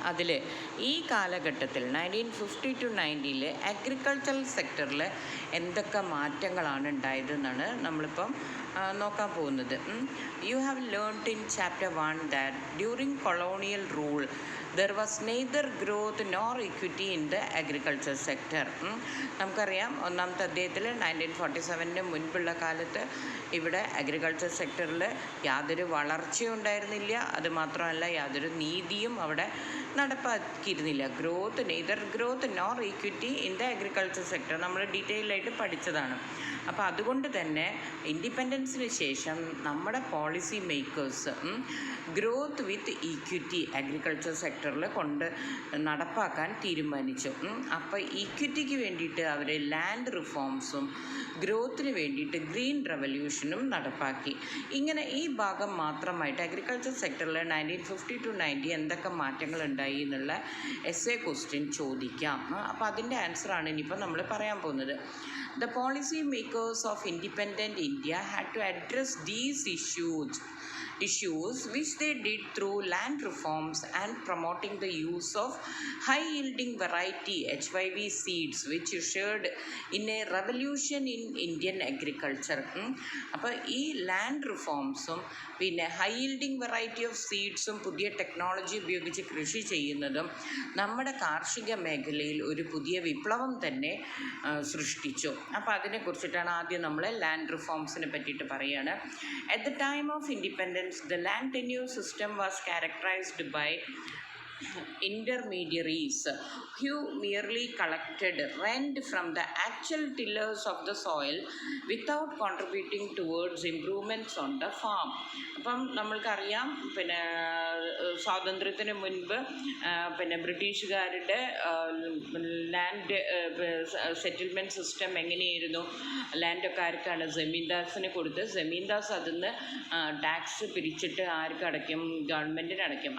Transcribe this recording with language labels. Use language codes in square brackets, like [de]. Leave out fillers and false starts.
[ml] അതിൽ ഈ കാലഘട്ടത്തിൽ 1950 to 1990 അഗ്രികൾച്ചറൽ സെക്ടറിൽ എന്തൊക്കെ മാറ്റങ്ങളാണ് ഉണ്ടായതെന്നാണ് നമ്മളിപ്പം നോക്കാൻ പോകുന്നത്. [en] You have learned in chapter 1 that during colonial rule there was neither growth nor equity in the agriculture sector. [ml] നമുക്കറിയാം, ഒന്നാമത്തെ അധ്യായത്തിൽ 1947 മുൻപുള്ള കാലത്ത് ഇവിടെ അഗ്രികൾച്ചർ സെക്ടറിൽ യാതൊരു വളർച്ചയും ഉണ്ടായിരുന്നില്ല. അതുമാത്രമല്ല, യാതൊരു നീതിയും അവിടെ നടപ്പാക്കിയിരുന്നില്ല. [en] neither growth nor equity in the agriculture sector [ml] നമ്മൾ ഡീറ്റെയിൽ ആയിട്ട് പഠിച്ചതാണ്. അപ്പോൾ അതുകൊണ്ട് തന്നെ ഇൻഡിപെൻഡൻസിന് ശേഷം നമ്മുടെ പോളിസി മേക്കേഴ്സ് ഗ്രോത്ത് വിത്ത് ഈക്വിറ്റി അഗ്രികൾച്ചർ സെക്ടറിൽ നടപ്പാക്കാൻ തീരുമാനിച്ചു. അപ്പോൾ ഈക്വിറ്റിക്ക് വേണ്ടിയിട്ട് അവർ ലാൻഡ് റിഫോംസും ഗ്രോത്തിന് വേണ്ടിയിട്ട് ഗ്രീൻ റെവല്യൂഷനും നടപ്പാക്കി. ഇങ്ങനെ ഈ ഭാഗം മാത്രമായിട്ട് അഗ്രികൾച്ചർ സെക്ടറിൽ 1950 to 1990 എന്തൊക്കെ മാറ്റങ്ങൾ ഉണ്ടായി എന്നുള്ള എസ്സേ ക്വസ്റ്റ്യൻ ചോദിക്കാം. അപ്പോൾ അതിൻ്റെ ആൻസറാണ് ഇനിയിപ്പോൾ നമ്മൾ പറയാൻ പോകുന്നത്. [en] The policy makers of independent India had to address these issues which they did through land reforms and promoting the use of high yielding variety HYV seeds, which ushered in a revolution in Indian agriculture. [ml] അപ്പോൾ ഈ land റിഫോംസും പിന്നെ high yielding variety of സീഡ്സും പുതിയ technology ഉപയോഗിച്ച് കൃഷി ചെയ്യുന്നതും നമ്മുടെ കാർഷിക മേഖലയിൽ ഒരു പുതിയ വിപ്ലവം തന്നെ സൃഷ്ടിച്ചു. അപ്പോൾ അതിനെക്കുറിച്ചിട്ടാണ് ആദ്യം നമ്മൾ ലാൻഡ് റിഫോംസിനെ പറ്റിയിട്ട് പറയുകയാണ്. [en] At the time of independence, the land tenure system was characterized by intermediaries who merely collected rent from the actual tillers of the soil without contributing towards improvements on the farm. [ml] അപ്പം നമ്മൾക്കറിയാം, പിന്നെ സ്വാതന്ത്ര്യത്തിന് മുൻപ് പിന്നെ ബ്രിട്ടീഷുകാരുടെ land settlement system എങ്ങനെയായിരുന്നു? ലാൻഡൊക്കെ ആർക്കാണ്? ജമീന്ദാസിന് കൊടുത്ത് ജമീന്ദാസ് അതിന്ന് ടാക്സ് പിരിച്ചിട്ട് ആർക്ക് അടയ്ക്കും? ഗവൺമെൻറ്റിന് അടയ്ക്കും.